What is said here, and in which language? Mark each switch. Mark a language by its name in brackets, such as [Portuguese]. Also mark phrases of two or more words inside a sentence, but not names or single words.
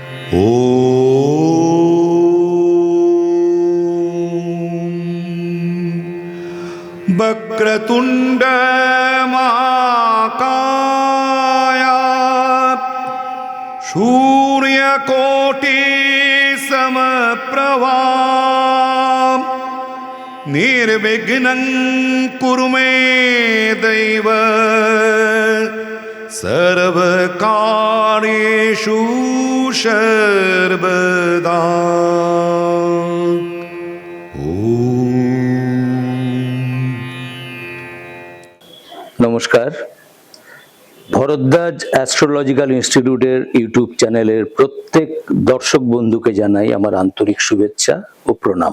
[Sanskrit] वक्रतुण्ड महाकाय सूर्यकोटि समप्रभा निर्विघ्नं कुरु मे दैव सर्वकार्येषु सर्वदा। [Bangla] নমস্কার, ভরদ্বাজ অ্যাস্ট্রোলজিক্যাল ইনস্টিটিউটের ইউটিউব চ্যানেলের প্রত্যেক দর্শক বন্ধুকে জানাই আমার আন্তরিক শুভেচ্ছা ও প্রণাম।